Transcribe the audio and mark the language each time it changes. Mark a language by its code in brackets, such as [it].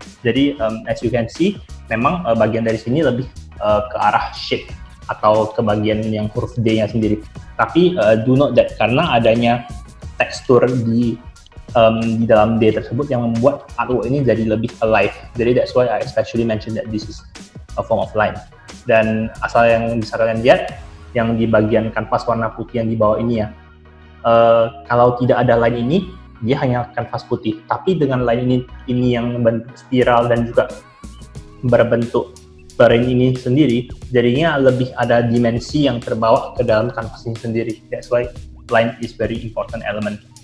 [id] Jadi [en] as you can see, [id] memang bagian dari sini lebih ke arah shape atau ke bagian yang huruf D-nya sendiri. Tapi [en] do note that [id] karena adanya tekstur di dalam D tersebut yang membuat artwork ini jadi lebih alive. [en] Jadi that's why I especially mention that this is a form of line. [id] Dan asal yang bisa kalian lihat, yang di bagian kanvas warna putih yang di bawah ini ya, kalau tidak ada line ini, dia hanya kanvas putih. Tapi dengan line ini yang bentuk spiral dan juga berbentuk ring ini sendiri, jadinya lebih ada dimensi yang terbawa ke dalam kanvas ini sendiri. [en] That's why line is very important element.